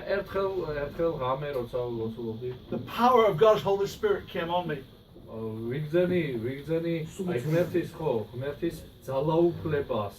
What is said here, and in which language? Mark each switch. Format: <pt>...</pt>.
<ka>ერთხელ ღამე როცა ლოცულობდი</ka> <en>the power of God's Holy Spirit came on me.</en> <ka>ვიგზენი აი ღმერთის ძალაუფლებას</ka>